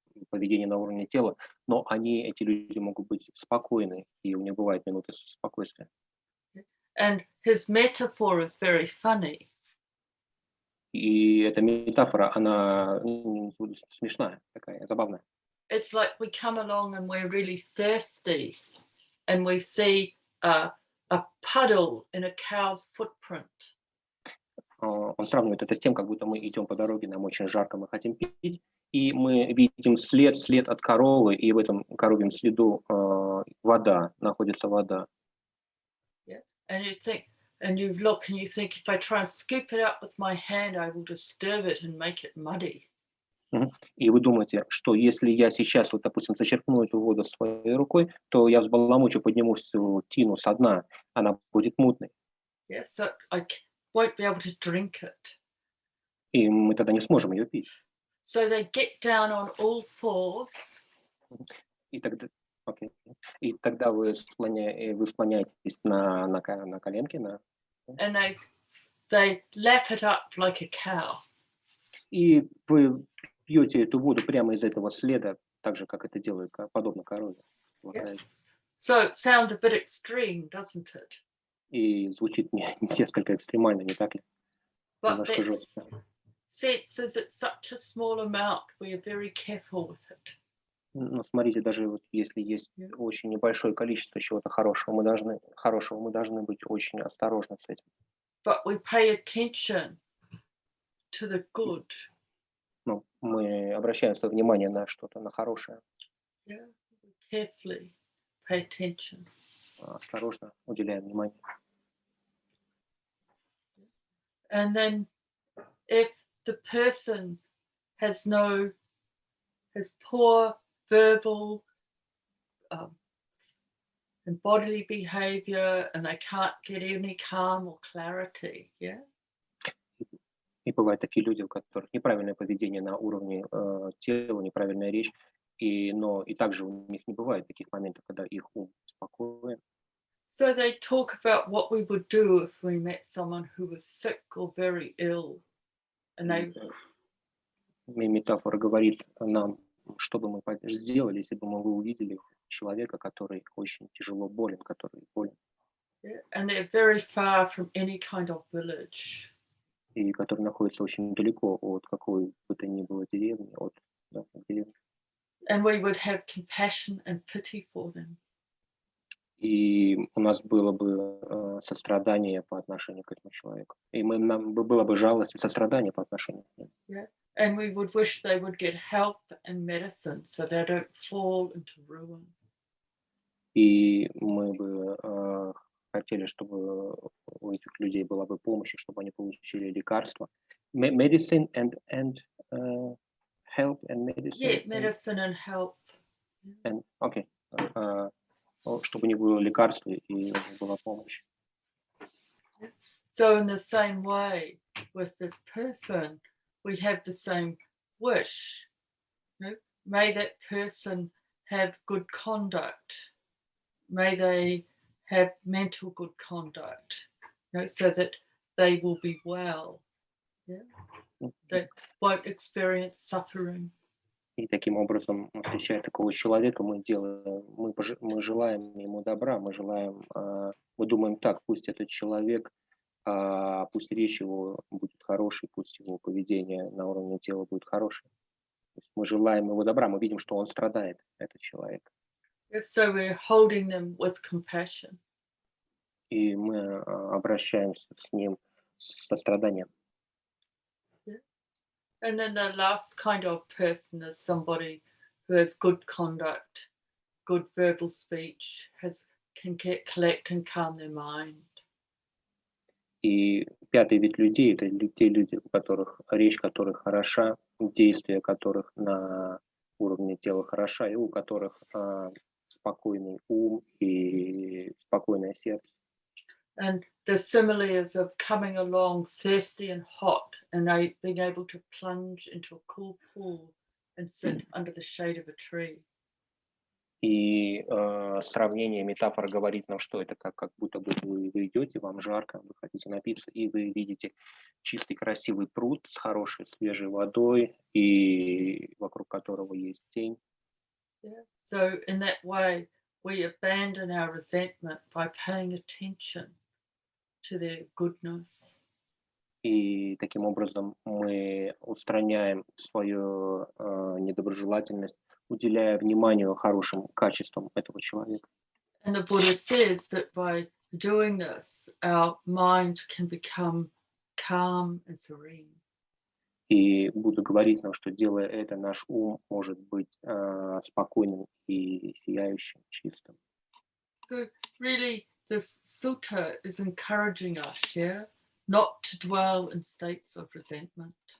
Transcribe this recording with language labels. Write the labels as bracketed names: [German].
[Russian] поведение на уровне тела, но эти люди могут быть спокойны, и у них бывают минуты спокойствия. [English] And his metaphor is very funny. [Russian] И эта метафора, она смешная, такая забавная. [English] It's like we come along and we're really thirsty and we see a puddle in a cow's footprint. [Russian] Он сравнивает это с тем, как будто мы идем по дороге, нам очень жарко, мы хотим пить, и мы видим след от коровы, и в этом коровьем следу находится вода. Yeah. [English] And you think, and you look and you think, if I try and scoop it up with my hand, I will disturb it and make it muddy. [Russian] И вы думаете, что если я сейчас, вот, допустим, зачерпну эту воду своей рукой, то я взбаламучу, подниму всю тину со дна, она будет мутной. [English] Yeah, so I won't be able to drink it. [Russian] И мы тогда не сможем ее пить. [English] So they get down on all fours. [Russian] И тогда вы склоняетесь на коленки, [English] And they lap it up like a cow. [Russian] и вы пьете эту воду прямо из этого следа, так же, как это делают, подобно корове. Yes. [English] So it sounds a bit extreme, doesn't it? [Russian] И звучит несколько экстремально, не так ли? [English] But [Russian] Немножко [English] that [Russian] жестко. [English] sense is it's such a small amount, we are very careful with it. [Russian] Но смотрите, даже вот если есть очень небольшое количество чего-то хорошего, мы должны быть очень осторожны с этим. [English] But we pay attention to the good. [Russian] Ну, мы обращаем свое внимание на что-то, на хорошее. [English] Yeah, we carefully pay attention. [Russian] Осторожно уделяем внимание. [English] And then if the person has poor verbal and bodily behavior and they can't get any calm or clarity, yeah? [Russian] И бывают такие люди, у которых неправильное поведение на уровне тела, неправильная речь, но и также у них не бывает таких моментов, когда их ум спокоен. [English] So they talk about what we would do if we met someone who was sick or very ill. And they [Russian] Метафора говорит нам, что бы мы сделали, если бы мы увидели человека, который очень тяжело болен, который болен. [English] Yeah, and they're very far from any kind of village. [Russian] И который находится очень далеко от какой бы то ни было деревни, деревни. [English] And we would have compassion and pity for them. [Russian] И у нас было бы сострадание по отношению к этому человеку. И нам было бы жалость и сострадание по отношению к нему. Yeah. [English] And we would wish they would get help and medicine so they don't fall into ruin. [Russian] И мы бы хотели, чтобы у этих людей была бы помощь, чтобы они получили лекарства. [English] Medicine and help and medicine. Yeah, medicine and help. Okay. [Russian] Чтобы не было лекарств и была помощь. [English] So in the same way with this person, we have the same wish. You know, may that person have good conduct. May they have mental good conduct, you know, so that they will be well. Yeah? They won't experience suffering. [Russian] И таким образом, встречая такого человека, мы желаем ему добра, мы думаем так, пусть этот человек, пусть речь его будет хорошей, пусть его поведение на уровне тела будет хорошее. То есть мы желаем его добра, мы видим, что он страдает, этот человек. [English] So we're holding them with compassion. [Russian] И мы обращаемся с ним с состраданием. [English] And then the last kind of person is somebody who has good conduct, good verbal speech, can collect and calm their mind. [Russian] И пятый вид людей — это те люди, у которых речь которых хороша, действия которых на уровне тела хороша, и у которых спокойный ум и спокойное сердце. [English] And the simile is of coming along thirsty and hot and being able to plunge into a cool pool and sit under the shade of a tree. [Russian] И сравнение, метафора говорит нам, что это как будто бы вы идете, вам жарко, вы хотите напиться, и вы видите чистый красивый пруд с хорошей свежей водой, и вокруг которого есть тень. Yeah. [English] So in that way, we abandon our resentment by paying attention to their goodness. [Russian] И таким образом мы устраняем свою недоброжелательность, уделяя вниманию хорошим качествам этого человека. [English] And the Buddha says that by doing this, our mind can become calm and serene. [Russian] И Будда говорит нам, что делая это, наш ум может быть спокойным и сияющим, чистым. [English] So really, this sutta is encouraging us, yeah, not to dwell in states of resentment.